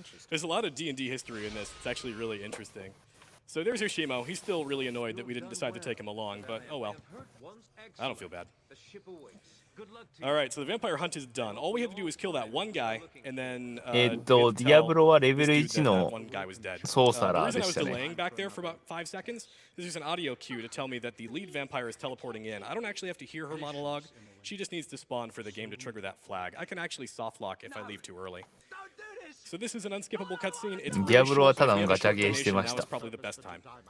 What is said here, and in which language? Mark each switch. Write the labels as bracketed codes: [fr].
[en] There's a lot of D&D history in this. It's actually really interesting. So there's Yoshimo. He's still really annoyed that we didn't decide to take him along, but oh well. I don't feel bad. All right, so the vampire hunt is done. All we have to do is kill that one guy, and then [ja] ディアブロはレベル1のソーサラーでしたね。 [en] The reason I was delaying back there for about 5 seconds is there's an audio cue to tell me that the lead vampire is teleporting in. I don't actually have to hear her monologue. She just needs to spawn for the game to trigger that flag. I can actually soft lock if I leave too early. So this is an unskippable cutscene. It's really short. Now is probably the best time.